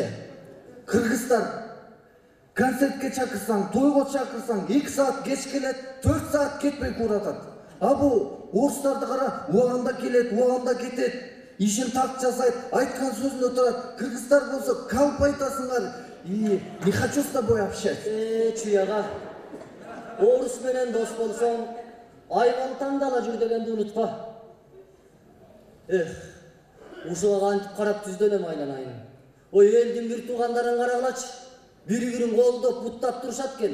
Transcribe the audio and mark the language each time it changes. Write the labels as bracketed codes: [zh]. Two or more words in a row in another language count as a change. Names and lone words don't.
[ky] Кыргыздар концертке чакырсаң, тойго чакырсаң, 2 саат кеч келет, 4 саат кетпей куратат. А бул орустарды кара, убагында келет, убагында кетет. Ишин так жасайт, айткан сөзүндө турат. Кыргыздар болсо калп айтасыңар. [ru] Не хочу с тобой общаться. [ky] Чуяга. Орус менен дос болсоң, айван таңдала жүр дегенди унутпа. Ушуга кантип карап түздөнөм айланайын. Ой, элдин бир туугандарын карагылачы. Бири-бирин колдоп, буттап турушат экен.